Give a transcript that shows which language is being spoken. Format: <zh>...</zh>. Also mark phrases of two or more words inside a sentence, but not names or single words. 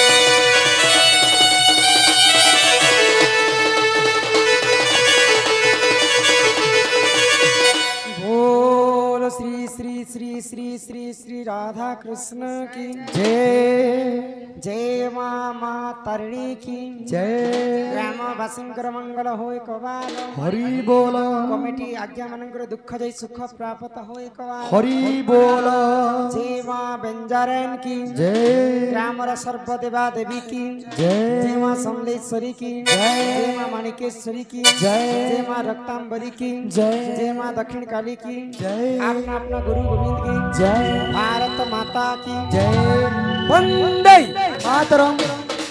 <hi>बोलो श्री श्री श्री श्री श्री श्री राधा कृष्ण की जय जय माँ तारिणी की जय</hi> <or>ଗ୍ରାମବାସୀଙ୍କର ମଙ୍ଗଳ ହୋଇ କବାଲ</or> <hi>हरि बोल</hi> <or>କମିଟି ଆଜ୍ଞା ମାନଙ୍କର ଦୁଃଖ ଯାଇ ସୁଖ ପ୍ରାପ୍ତ ହୋଇ କବାଲ</or> <hi>हरि बोल जय माँ बेंजारन की जय</hi> <or>ଗ୍ରାମର ସର୍ବ ଦେବା ଦେବୀ की</or> <hi>जय जय माँ समलेश्वरी की जय माँ माणिकेश्वरी की जय माँ रक्तांबरी की जय माँ दक्षिण काली की जय अपना अपना गुरु गोविंद की जय भारत माता की जय वंदे मातरम</hi>